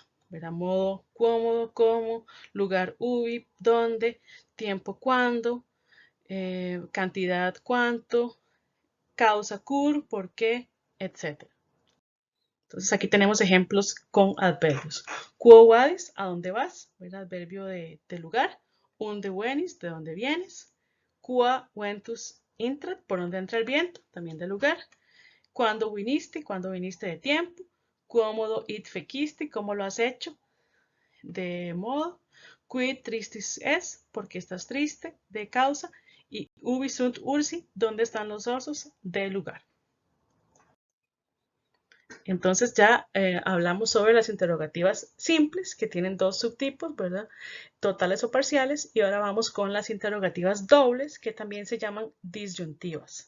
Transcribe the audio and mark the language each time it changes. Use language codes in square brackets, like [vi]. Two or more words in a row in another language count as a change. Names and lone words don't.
[es] ¿Verdad? Modo, cómodo, cómo, lugar, ubi, dónde, tiempo, cuándo, cantidad, cuánto, causa, cur, por qué, etc. Entonces aquí tenemos ejemplos con adverbios. [la] Quo vadis, [es] ¿a dónde vas? El adverbio de lugar. [la] Unde venis, [es] ¿de dónde vienes? [la] Qua ventus intrat, [es] ¿por dónde entra el viento? También de lugar. ¿Cuándo viniste de tiempo? [la] Quomodo id fecisti, [es] ¿cómo lo has hecho? De modo. [la] Quid tristis es, [es] ¿por qué estás triste? De causa. [la] Y ubi sunt ursi, [es] ¿dónde están los osos? De lugar. Entonces ya hablamos sobre las interrogativas simples, que tienen dos subtipos, ¿verdad? Totales o parciales, y ahora vamos con las interrogativas dobles, que también se llaman disyuntivas.